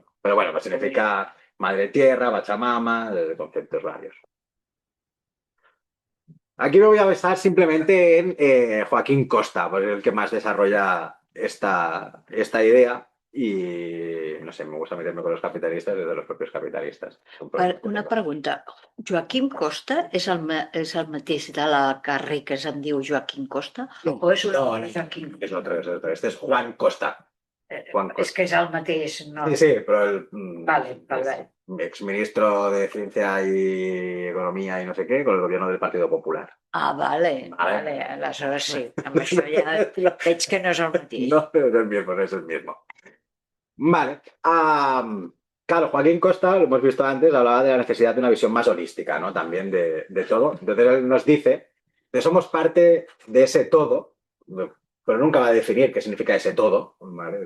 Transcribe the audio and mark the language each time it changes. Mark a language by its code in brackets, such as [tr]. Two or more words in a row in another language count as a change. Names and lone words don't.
[es] Pero bueno, pues significa madre tierra, Pachamama, de conceptos varios. Aquí me voy a basar simplemente en Joaquín Costa, porque es el que más desarrolla esta idea y no sé, me gusta meterme con los capitalistas desde los propios capitalistas. Es un problema que Una tengo. pregunta. [ca] Joaquim Costa és el mateix de la carrer que se'n diu Joaquim Costa? O és un [es] No, [ca] altre Joaquim? [es] es otro, es otro. Este es Juan Costa. Juan [ca] És [es] Costa. [ca] que és el mateix, no? [es] Sí, sí, pero el Vale. exministro de Ciencia y Economía y no sé qué, con el gobierno del Partido Popular. [ca] Ah, vale. Aleshores sí. Amb això ja veig que no és el mateix. [es] No, pero es el mismo, no es el mismo. Vale. Claro, Joaquín Costa, lo hemos visto antes, hablaba de la necesidad de una visión más holística, ¿no? También de todo. Entonces él nos dice que somos parte de ese todo, pero nunca va a definir qué significa ese todo, ¿vale?